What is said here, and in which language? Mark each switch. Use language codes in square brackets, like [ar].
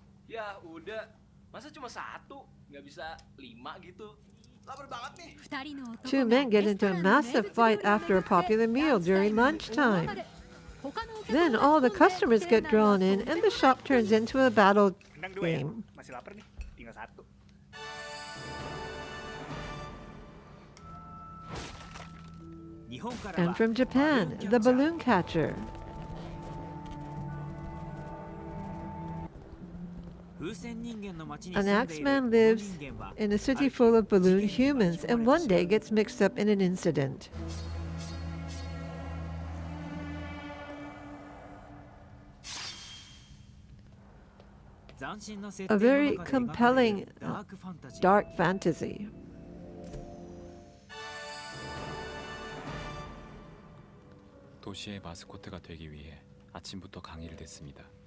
[id] Ya udah, masa cuma satu, nggak bisa 5 gitu. Lapar banget nih. [en] Two men get into a massive fight after a popular meal during lunchtime. Then all the customers get drawn in and the shop turns into a battle game. [id] Masih lapar nih, tinggal satu. [en] And from Japan, The Balloon Catcher. An axeman lives in a city full of balloon humans and one day gets mixed up in an incident. A very compelling dark fantasy. [ko] 도시의 마스코트가 되기 위해 아침부터 강의를 듣습니다.